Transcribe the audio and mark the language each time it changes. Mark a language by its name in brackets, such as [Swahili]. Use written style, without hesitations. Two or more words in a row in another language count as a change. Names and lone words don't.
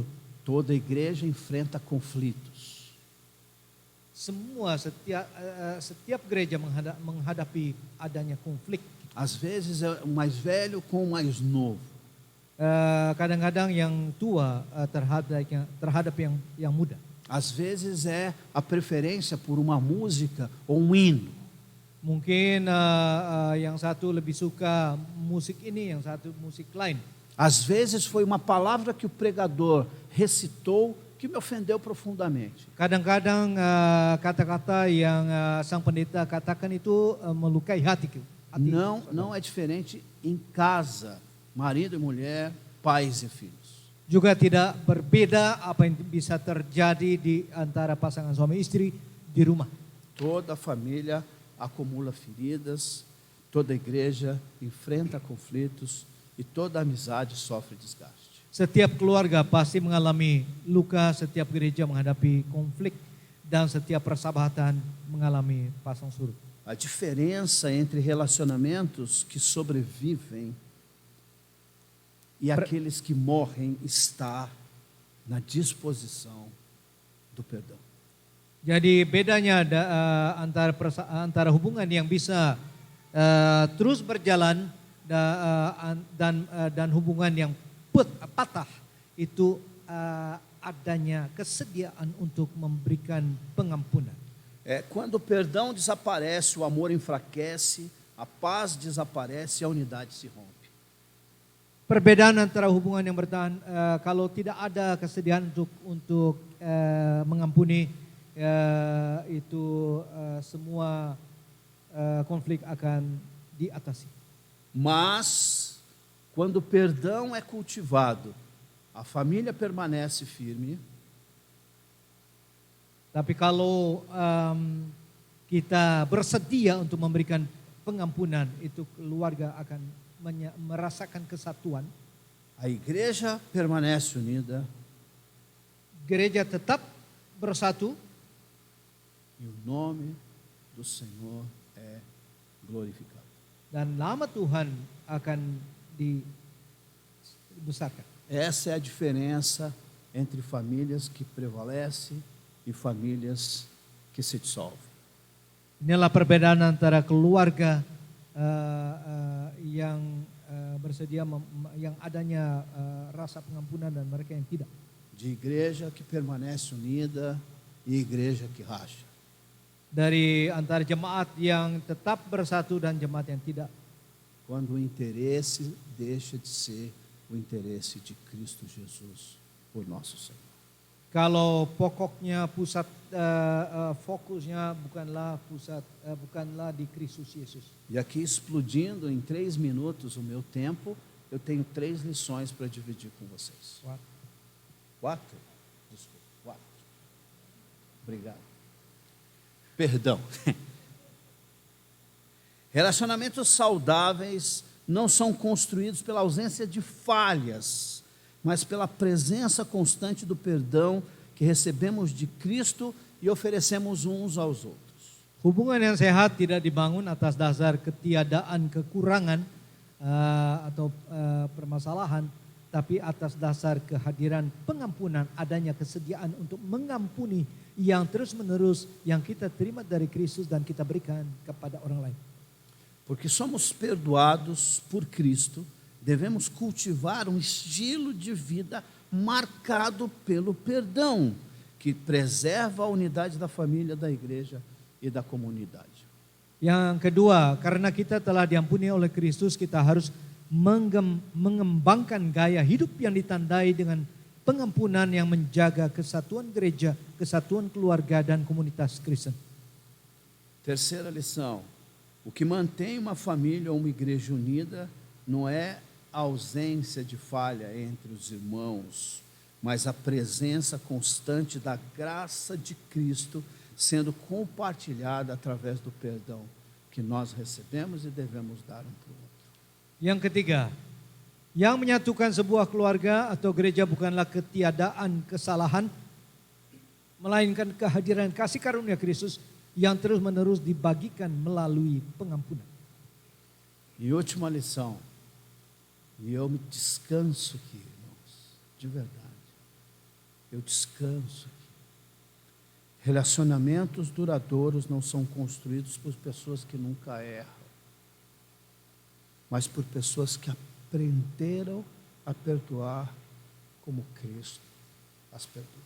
[Portuguese] Toda igreja enfrenta conflitos. [Indonesian] Setiap gereja menghadapi adanya konflik. [Portuguese] Às vezes é o mais velho com o mais novo. [Indonesian] Kadang-kadang yang tua terhadap yang muda. [Portuguese] Às vezes é a preferência por uma música ou um hino. [Indonesian] Mungkin yang satu lebih suka musik ini, yang satu musik lain. [Portuguese] Às vezes foi uma palavra que o pregador recitou que me ofendeu profundamente. [Indonesian] Kadang-kadang kata-kata yang sang pendeta katakan itu melukai hatiku. [Portuguese] Não é diferente em casa, marido e mulher, pais e filhos. [Indonesian] Juga tidak berbeda apa yang bisa terjadi di antara pasangan suami istri di rumah. [Portuguese] Toda família acumula feridas, toda igreja enfrenta conflitos e toda amizade sofre desgaste. [Indonesian] Setiap keluarga pasti mengalami luka, setiap gereja menghadapi konflik, dan setiap persahabatan mengalami pasang surut. [Portuguese] A diferença entre relacionamentos que sobrevivem e aqueles que morrem está na disposição do perdão. [Indonesian] Jadi bedanya antara hubungan yang bisa terus berjalan dan hubungan yang patah itu adanya kesediaan untuk memberikan pengampunan. [Portuguese] Quando o perdão desaparece, o amor enfraquece, a paz desaparece e a unidade se rompe. [Indonesian] Perbedaan antara hubungan yang bertahan, kalau tidak ada kesediaan untuk mengampuni, itu semua konflik akan diatasi. [Portuguese] Mas, quando o perdão é cultivado, a família permanece firme. [Indonesian] Tapi kalau kita bersedia untuk memberikan pengampunan, itu keluarga akan merasakan kesatuan. [Portuguese] A igreja permanece unida. [Indonesian] Gereja tetap bersatu. [Portuguese] E o nome do Senhor é glorificado. [Indonesian] Dan nama Tuhan akan dibesarkan. [Portuguese] Essa é a diferença entre famílias que prevalecem e famílias que se dissolvem. [Indonesian] Inilah perbedaan antara keluarga yang bersedia, yang adanya rasa pengampunan dan mereka yang tidak. [Portuguese] De igreja que permanece unida e igreja que racha. [Indonesian] Dari antara jemaat yang tetap bersatu dan jemaat yang tidak. [Portuguese] Quando o interesse deixa de ser o interesse de Cristo Jesus, o nosso Senhor. [Indonesian] Kalau pokoknya pusat fokusnya bukanlah di Kristus Yesus. [Portuguese] E aqui explodindo em 3 minutos o meu tempo, eu tenho 3 lições para dividir com vocês. 4? Desculpa, 4. Obrigado. Perdão. Relacionamentos saudáveis não são construídos pela ausência de falhas, mas pela presença constante do perdão que recebemos de Cristo e oferecemos uns aos outros. [Indonesian] Hubungan yang sehat tidak dibangun atas dasar ketiadaan kekurangan atau permasalahan, tapi atas dasar kehadiran pengampunan, adanya kesediaan untuk mengampuni yang terus-menerus yang kita terima dari Kristus dan kita berikan kepada orang lain. [Portuguese] Porque somos perdoados por Cristo, devemos cultivar um estilo de vida marcado pelo perdão, que preserva a unidade da família, da igreja e da comunidade. [Indonesian] Yang kedua, karena kita telah diampuni oleh Kristus, kita harus mengembangkan gaya hidup yang ditandai dengan pengampunan yang menjaga kesatuan gereja, kesatuan keluarga dan komunitas Kristen. [Portuguese] Terceira lição: o que mantém uma família ou uma igreja unida não é a ausência de falha entre os irmãos, mas a presença constante da graça de Cristo sendo compartilhada através do perdão que nós recebemos e devemos dar um para o outro. [Indonesian] Yang ketiga, yang menyatukan sebuah keluarga atau gereja bukanlah ketiadaan kesalahan, melainkan kehadiran kasih karunia Kristus yang terus-menerus dibagikan melalui pengampunan. [Portuguese] E última lição, e eu me descanso aqui, irmãos, de verdade, eu descanso aqui. Relacionamentos duradouros não são construídos por pessoas que nunca erram, mas por pessoas que aprenderam a perdoar como Cristo as perdoou.